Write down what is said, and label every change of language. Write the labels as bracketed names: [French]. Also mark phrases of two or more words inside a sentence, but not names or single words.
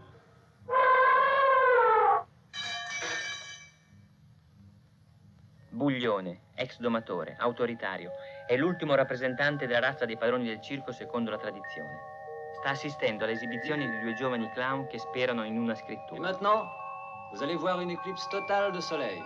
[Italian] Buglione, ex domatore, autoritario, è l'ultimo rappresentante della razza dei padroni del circo secondo la tradizione. Sta assistendo alle esibizioni di 2 giovani clown che sperano in una [French] Et [Italian] scrittura. [French] maintenant, vous allez voir une éclipse totale de soleil.